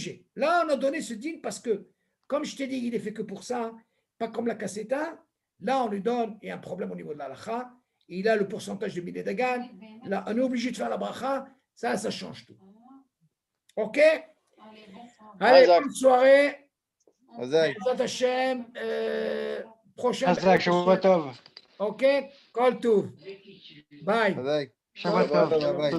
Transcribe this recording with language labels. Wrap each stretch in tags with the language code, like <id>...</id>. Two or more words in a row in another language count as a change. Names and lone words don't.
<fr>Là, on a donné ce deal parce que Comme je t'ai dit, il est fait que pour ça, pas comme la cassetta. Là, on lui donne, il y a un problème au niveau de la halakha. Il a le pourcentage de</fr> <he>מדי דגן.</he> <fr>Là, on est obligé de faire la bracha. Ça change tout. OK? Allez, bonne soirée.</fr> <he>בעזרת השם. Prochaine. שבת טוב. OK? כל טוב. Bye. שבת טוב.</he>